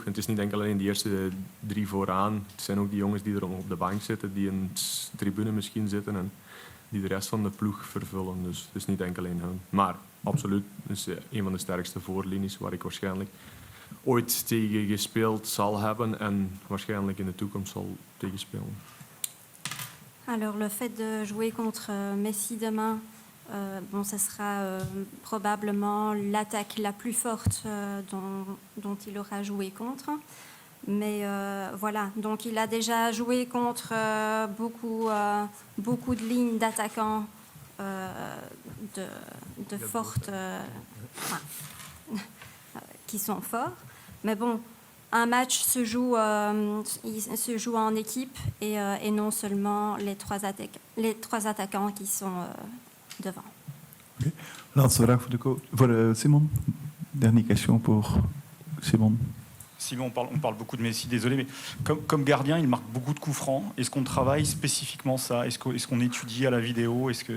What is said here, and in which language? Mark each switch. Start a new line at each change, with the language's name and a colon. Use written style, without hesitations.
Dutch: En het is niet enkel alleen de eerste 3 vooraan. Het zijn ook die jongens die er op de bank zitten, die in de tribune misschien zitten en die de rest van de ploeg vervullen. Dus het is niet enkel alleen hun. Maar absoluut, het is een van de sterkste voorlinies waar ik waarschijnlijk ooit tegen gespeeld zal hebben en waarschijnlijk in de toekomst zal tegenspelen.
French: Alors, le fait de jouer contre Messi demain, ce sera probablement l'attaque la plus forte dont il aura joué contre. Mais voilà, donc il a déjà joué contre beaucoup de lignes d'attaquants de fortes, qui sont forts. Mais bon, un match se joue en équipe et non seulement les trois attaquants qui sont devant.
English: Okay.
Dutch: Laatste vraag voor Simon.
French: Dernière question pour Simon. Simon, on parle beaucoup de Messi, désolé, mais comme gardien, il marque beaucoup de coups francs. Est-ce qu'on travaille spécifiquement ça? Est-ce qu'on étudie à la vidéo?